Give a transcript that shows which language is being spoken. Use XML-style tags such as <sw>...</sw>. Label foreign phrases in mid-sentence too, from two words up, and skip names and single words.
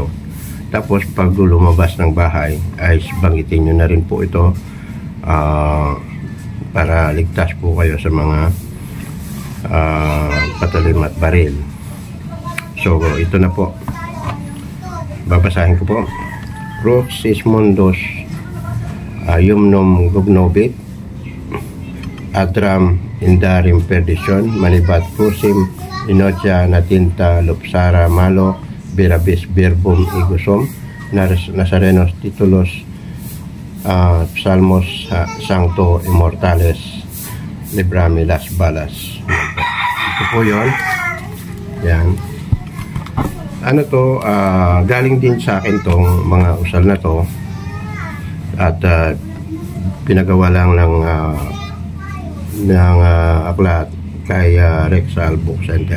<tl>Tapos pag lumabas ng bahay ay banggitin nyo na rin po ito para ligtas po kayo sa mga patalim at baril. So ito na po, babasahin ko po.</tl> <la>Proxis Mundos Yumnum Gugnobit Adram Indarim Perdisyon Manibat Pusim Inocha Natinta Lupsara Malo Birabis Birbum Igusom Nazarenos Titulos Psalmos Sancto Immortales Librami Las Balas.</la> <tl>Ito po yun. Yan. Ano to, galing din sa akin tong mga usal na to at pinagawa lang ng aklat kay Rexal Book Center.</tl>